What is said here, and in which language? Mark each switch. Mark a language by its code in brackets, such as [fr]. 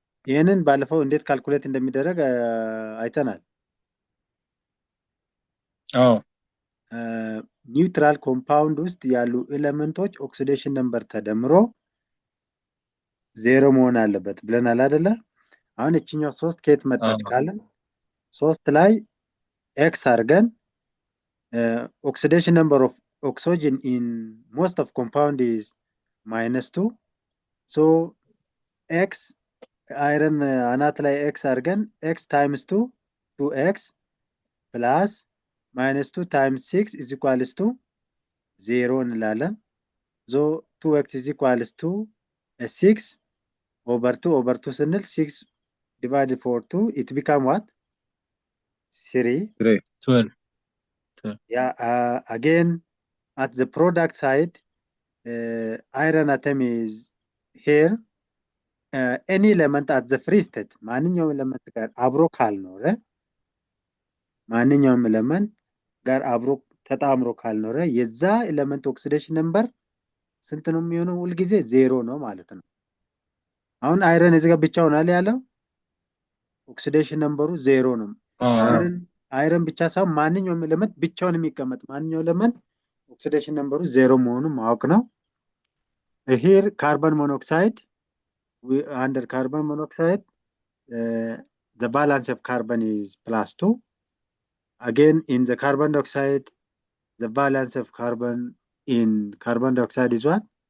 [am] ይህንን ባለፈው እንዴት ካልኩሌት እንደሚደረግ አይተናል። ኒውትራል ኮምፓውንድ ውስጥ ያሉ ኤሌመንቶች ኦክሲዴሽን ነምበር ተደምሮ 0 መሆን አለበት ብለናል አይደለ? አሁን እቺኛው 3 ከየት መጣች ካለን 3 ላይ ኤክስ አድርገን [en] oxidation number of oxygen in most of compound is -2. So x iron [am] አናት ላይ x አድርገን [en] x times 2 2x plus -2 times 6 is equals to 0 [am] እንላለን። [en] So 2x is equals to 6 over 2 [am] ስንል [en] 6 divided for 2 it become what? 3. 12. Yeah, again at the product side iron atom is here, any element at the free state [am] ማንኛውም ኤሌመንት ጋር አብሮ ካልኖረ ማንኛውም ኤሌመንት ጋር አብሮ ተጣምሮ ካልኖረ የዛ ኤሌመንት ኦክሲዴሽን ነምበር ስንት ነው የሚሆነው? ሁልጊዜ ዜሮ ነው ማለት ነው። አሁን አይረን እዚህ ጋር ብቻውን አለ ያለው ኦክሲዴሽን ነምበሩ ዜሮ ነው። አይረን ብቻ ሳይሆን ማንኛውም ኤሌመንት ብቻውን የሚቀመጥ ማንኛውም ኤሌመንት ኦክሲዴሽን ነምበሩ ዜሮ መሆኑን ማወቅ ነው። ሂር ካርበን ሞኖክሳይድ [en] under carbon monoxide the balance of carbon is +2. Again in the carbon dioxide the balance of carbon in carbon dioxide is what?